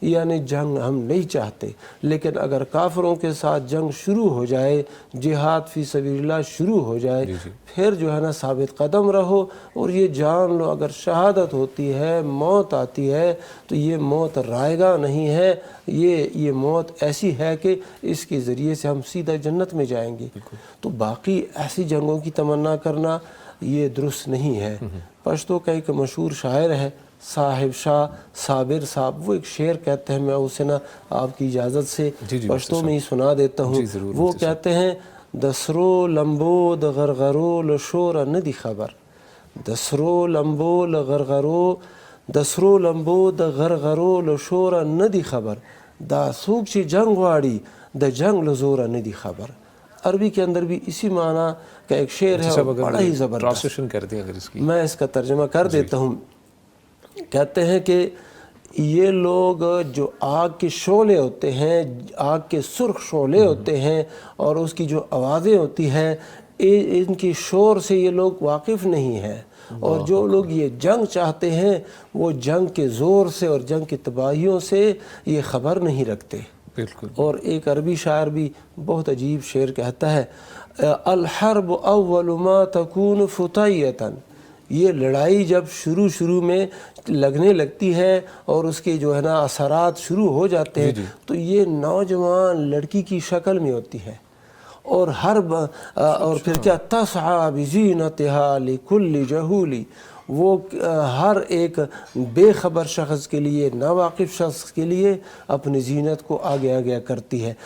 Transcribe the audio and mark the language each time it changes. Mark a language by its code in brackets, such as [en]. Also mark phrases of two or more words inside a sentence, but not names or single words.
[ur] یعنی جنگ ہم نہیں چاہتے، لیکن اگر کافروں کے ساتھ جنگ شروع ہو جائے، جہاد [ar] فی سبیل اللہ [ur] شروع ہو جائے، پھر جو ہے نا ثابت قدم رہو اور یہ جان لو اگر شہادت ہوتی ہے، موت آتی ہے تو یہ موت رائگاں نہیں ہے، یہ موت ایسی ہے کہ اس کے ذریعے سے ہم سیدھا جنت میں جائیں گے۔ تو باقی ایسی جنگوں کی تمنا کرنا یہ درست نہیں ہے۔ پشتو کا ایک مشہور شاعر ہے صاحب شاہ صابر صاحب، وہ ایک شعر کہتے ہیں، میں اسے نا آپ کی اجازت سے پشتو میں ہی سنا دیتا ہوں۔ وہ کہتے ہیں [ps] دسرو لمبو د غرغرو لشور ندی خبر، دسرو لمبو لغرغرو دسرو لمبو د غرغرو لشور ندی خبر، دا سوک چی جنگ واڑی د جنگ لزور ندی خبر۔ [ur] عربی کے اندر بھی اسی معنی کا ایک شعر ہے، بڑا ہی زبردست، ٹرانسلیشن کر دیں اگر اس کی، میں اس کا ترجمہ کر دیتا ہوں۔ کہتے ہیں کہ یہ لوگ جو آگ کے شعلے ہوتے ہیں، آگ کے سرخ شعلے ہوتے ہیں اور اس کی جو آوازیں ہوتی ہیں، ان کی شور سے یہ لوگ واقف نہیں ہیں، اور جو لوگ یہ جنگ چاہتے ہیں وہ جنگ کے زور سے اور جنگ کی تباہیوں سے یہ خبر نہیں رکھتے۔ بالکل۔ اور ایک عربی شاعر بھی بہت عجیب شعر کہتا ہے، [ar] الحرب اول ما تکون فتیۃ، [ur] یہ لڑائی جب شروع میں لگنے لگتی ہے اور اس کے جو ہے نا اثرات شروع ہو جاتے ہیں تو یہ نوجوان لڑکی کی شکل میں ہوتی ہے، اور اور پھر کیا [ar] تسعی بزینتہا لکل جہولی، [ur] وہ ہر ایک بے خبر شخص کے لیے، ناواقف شخص کے لیے اپنی زینت کو آگے آگے کرتی ہے۔